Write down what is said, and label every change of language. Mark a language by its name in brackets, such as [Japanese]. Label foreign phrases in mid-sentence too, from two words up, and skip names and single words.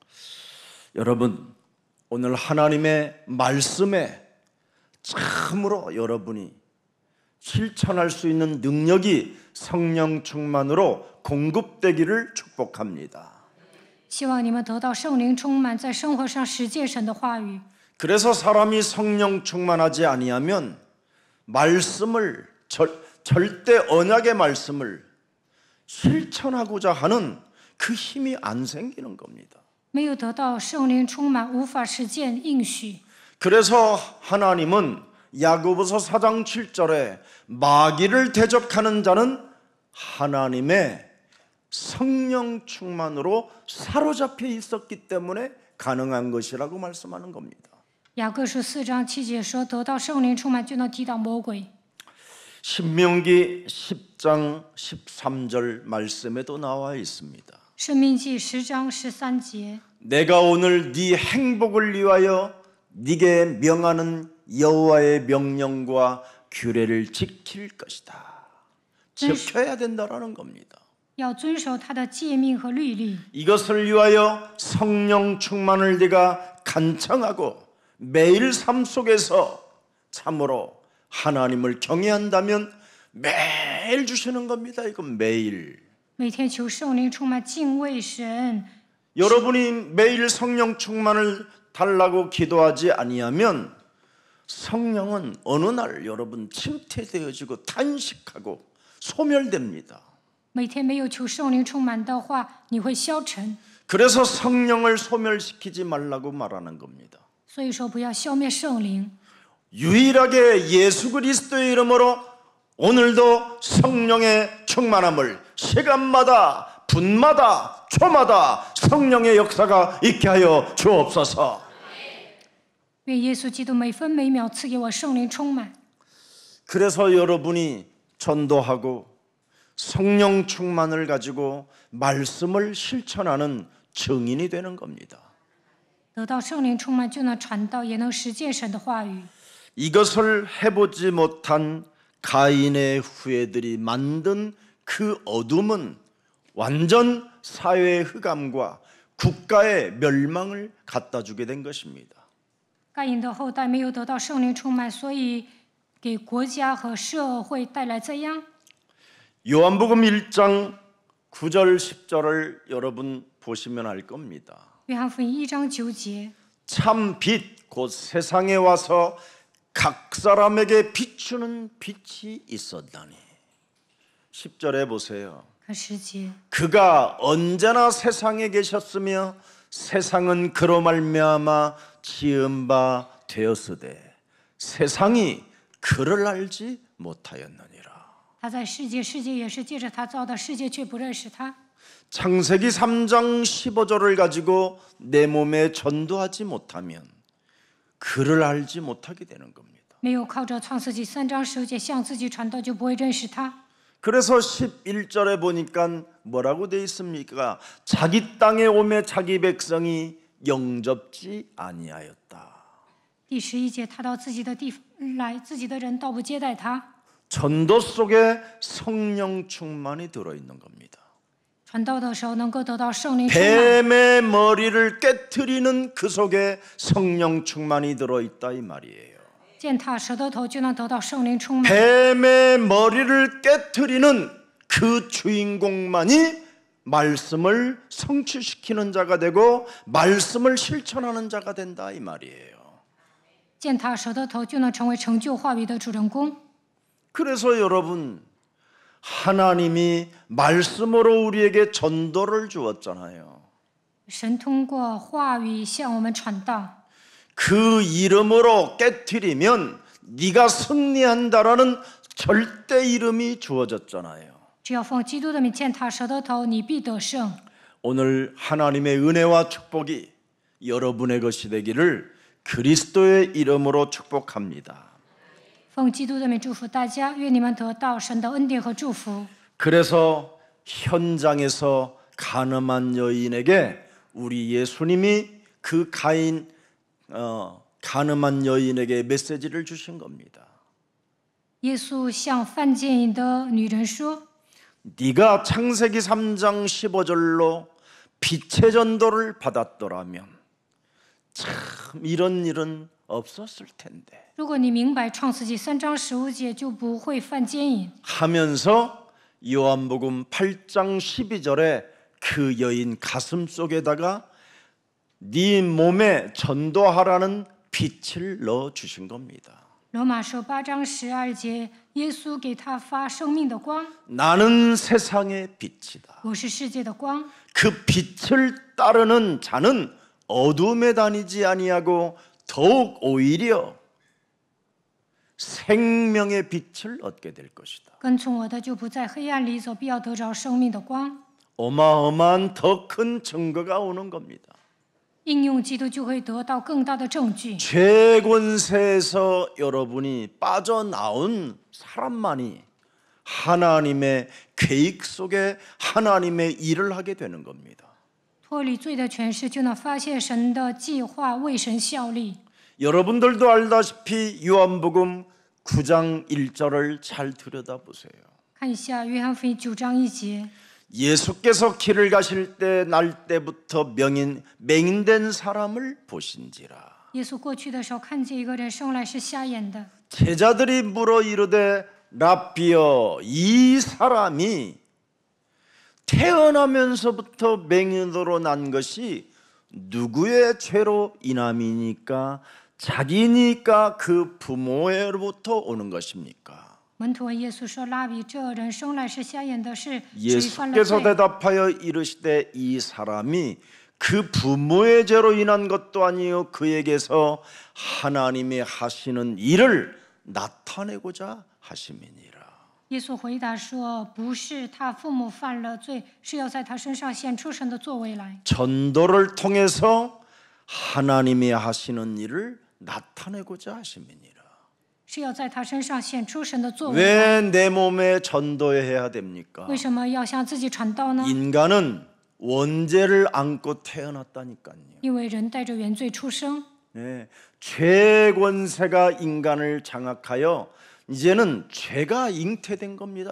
[Korean] 여러분, 오늘 하나님의 말씀에 참으로 여러분이 실천할 수 있는 능력이 성령 충만으로 공급되기를 축복합니다. [Chinese] 希望你们得到圣灵充满，在生活上实践神的话语。 [Korean] 그래서 사람이 성령 충만하지 아니하면 말씀을 절대 언약의 말씀을 실천하고자 하는 그 힘이 안 생기는 겁니다. [Chinese] 没有得到圣灵充满，无法实践应许。 [Korean] 그래서 하나님은 야고보서 4장 7절에 마귀를 대적하는 자는 하나님의 성령 충만으로 사로잡혀 있었기 때문에 가능한 것이라고 말씀하는 겁니다. [Chinese] 雅各书4章7节说，得到圣灵充满就能抵挡魔鬼。 [Korean] 신명기 10장 13절 말씀에도 나와 있습니다. [Chinese] 申命记10章13节， [Korean] 내가 오늘 네 행복을 위하여 네게 명하는 여호와의 명령과 규례를 지킬 것이다. 지켜야 된다라는 겁니다. [Chinese] 要遵守他的诫命和律例。 [Korean] 이것을 위하여 성령 충만을 네가 간청하고 매일 삶 속에서 참으로 하나님을 경외한다면 매일 주시는 겁니다. 이건 매일. [Chinese] 每天求圣灵充满敬畏神。 [Korean] 여러분이 매일 성령 충만을 달라고 기도하지 아니하면 성령은 어느 날 여러분 침체되어지고 탄식하고 소멸됩니다. [Chinese] 每天没有求圣灵充满的话，你会消沉。 [Korean] 그래서 성령을 소멸시키지 말라고 말하는 겁니다. [Chinese] 所以说，不要消灭圣灵。 [Korean] 유일하게 예수 그리스도의 이름으로 오늘도 성령의 충만함을 시간마다 분마다 초마다 성령의 역사가 있게 하여 주옵소서. [Chinese] 愿耶稣基督每分每秒赐给我圣灵充满。 [Korean] 그래서 여러분이 전도하고 성령 충만을 가지고 말씀을 실천하는 증인이 되는 겁니다. [Chinese] 得到圣灵充满，就能传道，也能实践神的话语。 [Korean] 이것을 해보지 못한 가인의 후예들이 만든 그 어둠은 완전 사회의 흑암과 국가의 멸망을 갖다 주게 된 것입니다. [Chinese] 该隐的后代没有得到圣灵充满，所以给国家和社会带来灾殃。 [Korean] 요한복음 1장 9절 10절을 여러분 보시면 알 겁니다. [Chinese] 约翰福音1章9节， [Korean] 참 빛 곧 세상에 와서 각 사람에게 비추는 빛이 있었다니. 10절에 보세요. [Chinese] 看10节， [Korean] 그가 언제나 세상에 계셨으며 세상은 그로 말미암아 지은 바 되었으되 세상이 그를 알지 못하였느니라. [Chinese] 他在世界，世界也是借着他造的，世界却不认识他。 [Korean] 창세기 3장 15절을 가지고 내 몸에 전도하지 못하면 그를 알지 못하게 되는 겁니다. [Chinese] 没有靠着创世纪3章10节向自己传道，就不会认识他。 [Korean] 그래서 11절에 보니까 뭐라고 돼 있습니까? 자기 땅에 오매 자기 백성이 영접지 아니하였다. [Chinese] 第11节，他到自己的地方来，自己的人倒不接待他。 [Korean] 전도 속에 성령 충만이 들어있는 겁니다. [Chinese] 传道的时候能够得到圣灵充满， [Korean] 뱀의 머리를 깨트리는 그 속에 성령 충만이 들어있다 이 말이에요. [Chinese] 践踏蛇的头就能得到圣灵充满。 [Korean] 뱀의 머리를 깨트리는 그 주인공만이 말씀을 성취시키는 자가 되고 말씀을 실천하는 자가 된다 이 말이에요. [Chinese] 践踏蛇的头就能成为成就话语的主人公。 [Korean] 그래서 여러분 하나님이 말씀으로 우리에게 전도를 주었잖아요. [Chinese] 神通过话语向我们传道， [Korean] 그 이름으로 깨트리면 네가 승리한다라는 절대 이름이 주어졌잖아요. [Chinese] 只要奉基督的名践踏蛇的头，你必得胜。 [Korean] 오늘 하나님의 은혜와 축복이 여러분의 것이 되기를 그리스도의 이름으로 축복합니다. [Chinese] 奉基督的名祝福大家，愿你们得到神的恩典和祝福。 [Korean] 그래서 현장에서 가늠한 여인에게 우리 예수님이 그 가인 가늠한 여인에게 메시지를 주신 겁니다. [Chinese] 耶稣向犯奸淫的女人说： [Korean] 네가 창세기 3장 15절로 빛의 전도를 받았더라면 참 이런 일은 없었을 텐데 [Chinese] 如果你明白创世纪3章15节，就不会犯奸淫。 [Korean] 하면서 요한복음 8장 12절에 그 여인 가슴 속에다가 네 몸에 전도하라는 빛을 넣어 주신 겁니다. [Chinese] 罗马书8章12节，耶稣给他发生命的光， [Korean] 나는 세상의 빛이다. [Chinese] 我是世界的光。 [Korean] 그 빛을 따르는 자는 어둠에 다니지 아니하고 더욱 오히려 생명의 빛을 얻게 될 것이다. [Chinese] 跟从我的就不在黑暗里走，必要得着生命的光。 [Korean] 어마어마한 더 큰 증거가 오는 겁니다. [Chinese] 应用基督就会得到更大的证据。 [Korean] 죄권세에서 여러분이 빠져나온 사람만이 하나님의 계획 속에 하나님의 일을 하게 되는 겁니다. [Chinese] 脱离罪的权势，就能发现神的计划为神效力。 [Korean] 여러분들도 알다시피 요한복음 9장 1절을 잘 들여다보세요. [Chinese] 看一下约翰福音9章1节， [Korean] 예수께서 길을 가실 때 날 때부터 맹인된 사람을 보신지라. [Chinese] 耶稣过去的时候，看见一个人生来是瞎眼的。 [Korean] 제자들이 물어 이르되 라비여 이 사람이 태어나면서부터 맹인으로 난 것이 누구의 죄로 인함이니까 자기니까 그 부모로부터 오는 것입니까? [Chinese] 门徒问耶稣说：“拉比，这人生来是瞎眼的，是谁犯了 [Korean] 예수께서 [Chinese] 罪？” [Korean] 대답하여 이르시되 이 사람이 그 부모의 죄로 인한 것도 아니요 그에게서 하나님이 하시는 일을 나타내고자 하심이니라. [Chinese] 耶稣回答说：“不是他父母犯了罪，是要在他身上显出神的作为来。 [Korean] 전도를 통해서 하나님이 하시는 일을 나타내고자 하심이니라. [Chinese] 是要在他身上显出神的作为。 [Korean] 왜 내 몸에 전도해야 됩니까? [Chinese] 为什么要向自己传道呢？ [Korean] 인간은 원죄를 안고 태어났다니까요. [Chinese] 因为人带着原罪出生， [Korean] 네, 죄 권세가 인간을 장악하여 이제는 죄가 잉태된 겁니다.